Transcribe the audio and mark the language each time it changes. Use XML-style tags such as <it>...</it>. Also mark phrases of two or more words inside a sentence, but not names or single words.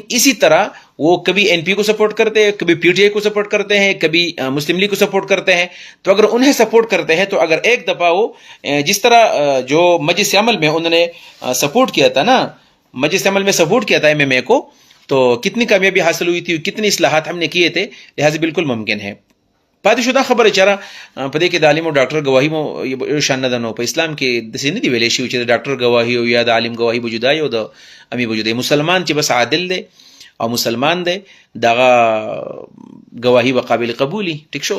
<ur>اسی طرح وہ کبھی این پی کو سپورٹ کرتے ہیں کبھی پی ٹی آئی کو سپورٹ کرتے ہیں کبھی مسلم لیگ کو سپورٹ کرتے ہیں تو اگر انہیں سپورٹ کرتے ہیں تو اگر ایک دفعہ وہ جس طرح جو مجلس عمل میں انہوں نے سپورٹ کیا تھا نا مجلس عمل میں سپورٹ کیا تھا ایم ایم اے کو تو کتنی کامیابی حاصل ہوئی تھی کتنی اصلاحات ہم نے کیے تھے لہٰذا بالکل ممکن ہے</ur> <ps>پاتې شو دا خبره چېرې په دې کې د عالم او ډاکټر ګواهي مو شان نه ده نو په اسلام کې داسې نه دي ویلی شوي چې د ډاکټر ګواهي او یا د عالم ګواهي به جدا او د امي به جدا مسلمان چې بس عادل دی او مسلمان دی دغه گواهی به قابل قبولی. ټیک شو.</ps>